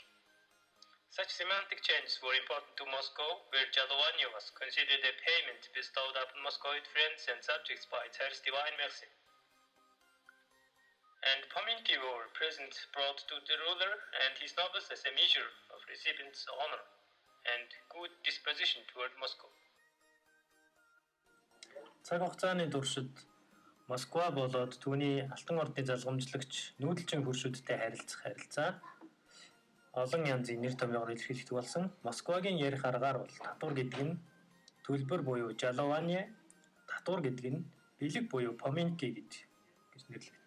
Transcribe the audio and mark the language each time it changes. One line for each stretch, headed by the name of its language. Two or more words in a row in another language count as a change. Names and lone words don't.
English: Such semantic changes were important to Moscow, where жалование was considered a payment bestowed upon Moscovite friends and subjects by Tsar's divine mercy. And pominki were present brought to the ruler and his nobles as a measure of recipient's honor and good disposition toward Moscow.
Mongolian: Цаг хугацааны туршид Москва болоод түүний Алтан ордны залгамжлагч нүүдэлчин хөршүүдтэй харилцах харилцаа олон янзын нэр томьёогоор илэрхийлэгдэх болсон. Москвагийн ярих аргаар бол татвар гэдэг нь төлбөр буюу жалование, татвар гэдэг нь бэлэг буюу pominki гэж нэрлэгддэг.